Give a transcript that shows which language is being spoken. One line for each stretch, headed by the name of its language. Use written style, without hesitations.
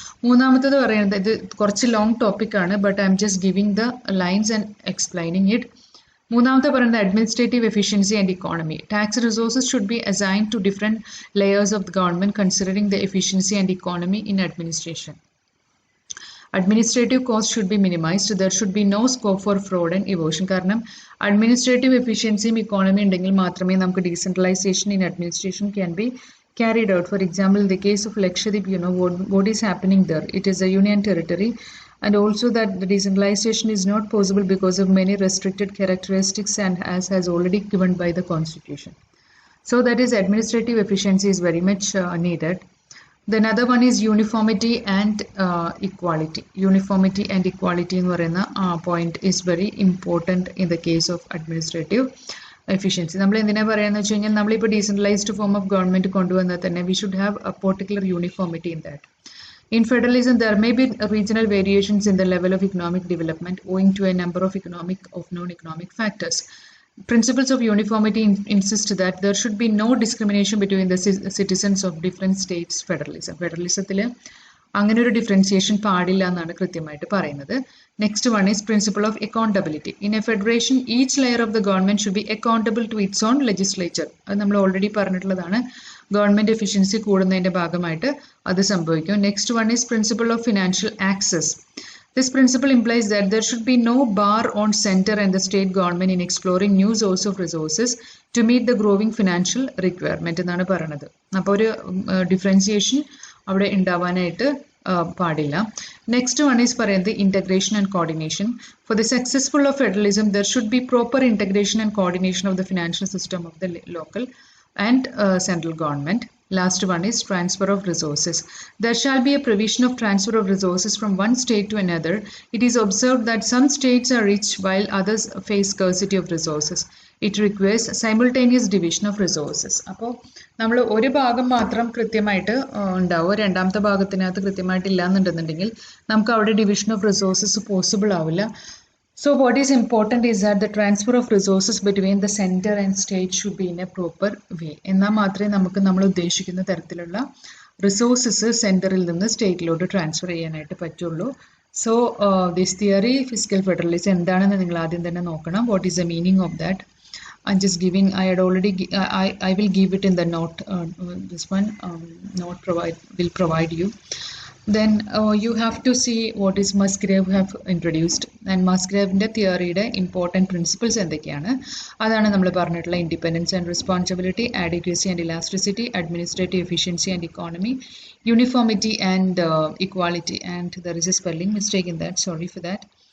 Malayalam: മൂന്നാമത്തത് പറയുന്നത്, ഇത് കുറച്ച് ലോങ് ടോപ്പിക്കാണ്,
English: But I'm just giving the lines and explaining it. മൂന്നാമത്തെ പറയുന്നത് administrative efficiency and economy. Tax resources should be assigned to different layers of the government considering the efficiency and economy in administration. Administrative costs should be minimized. There should be no scope for fraud and evasion.
Malayalam: കാരണം administrative എഫിഷ്യൻസിയും economy ഉണ്ടെങ്കിൽ മാത്രമേ നമുക്ക്
English: Decentralisation in administration can be carried out. For example, in the case of Lakshadweep, what is happening there? It is a union territory, and also that the decentralization is not possible because of many restricted characteristics and as has already given by the constitution. So that is administrative efficiency is very much needed. The another one is uniformity and equality. Uniformity and equality in
Malayalam: പറയുന്ന
English: point is very important in the case of administrative efficiency.
Malayalam: നമ്മൾ എന്തിനാ പറയുന്നത് വെച്ച് കഴിഞ്ഞാൽ നമ്മളിപ്പോൾ decentralised form of government കൊണ്ടുവന്നാൽ തന്നെ
English: we should have a particular uniformity in that. In federalism, there may be regional variations in the level of economic development owing to a number of non-economic factors. Principles of uniformity insist that there should be no discrimination between the citizens of different states.
Malayalam: ഫെഡറലിസത്തിൽ അങ്ങനെ ഒരു differentiation പാടില്ല എന്നാണ് കൃത്യമായിട്ട് പറയുന്നത്.
English: Next one is principle of accountability. In a federation each layer of the government should be accountable to its own legislature.
Malayalam: അത് നമ്മൾ already പറഞ്ഞിട്ടുള്ളതാണ്. Government efficiency കൂടുന്നതിന്റെ ഭാഗമായിട്ട് അത് സംഭവിക്കും.
English: Next one is principle of financial access. This principle implies that there should be no bar on center and the state government in exploring new source of resources to meet the growing financial requirement
Malayalam: എന്നാണ് പറയുന്നത്. അപ്പോൾ ഒരു differentiation അവിടെ ഉണ്ടാവാനായിട്ട് പാടില്ല.
English: Next one is പറയുന്നത് integration and coordination. For the successful of federalism there should be proper integration and coordination of the financial system of the local and central government. Last one is transfer of resources. There shall be a provision of transfer of resources from one state to another. It is observed that some states are rich while others face scarcity of resources. It requires simultaneous division of resources.
Malayalam: അപ്പോൾ നമ്മൾ ഒരു ഭാഗം മാത്രം കൃത്യമായിട്ട് ഉണ്ടാവും, രണ്ടാമത്തെ ഭാഗത്തിനകത്ത് കൃത്യമായിട്ട് ഇല്ലാന്നുണ്ടെന്നുണ്ടെങ്കിൽ നമുക്ക് അവിടെ ഡിവിഷൻ ഓഫ് റിസോഴ്സസ് പോസിബിൾ ആവില്ല.
English: So what is important is that the transfer of resources between the center and state should be in a proper way.
Malayalam: എന്നാൽ മാത്രമേ നമുക്ക് നമ്മൾ ഉദ്ദേശിക്കുന്ന തരത്തിലുള്ള റിസോഴ്സസ് സെൻറ്ററിൽ നിന്ന് സ്റ്റേറ്റിലോട്ട് ട്രാൻസ്ഫർ ചെയ്യാനായിട്ട് പറ്റുള്ളൂ.
English: so this theory fiscal federalism
Malayalam: എന്താണെന്ന് നിങ്ങൾ ആദ്യം തന്നെ നോക്കണം.
English: What is the meaning of that? I'm just giving, I will give it in the note. This one note will provide you. Then you have to see what is Musgrave have introduced, and Musgrave's theory important principles
Malayalam: എന്തൊക്കെയാണ് അതാണ് നമ്മൾ പറഞ്ഞിട്ടുള്ള
English: Independence and responsibility, adequacy and elasticity, administrative efficiency and economy, uniformity and equality, and there is a spelling mistake in that, sorry for that.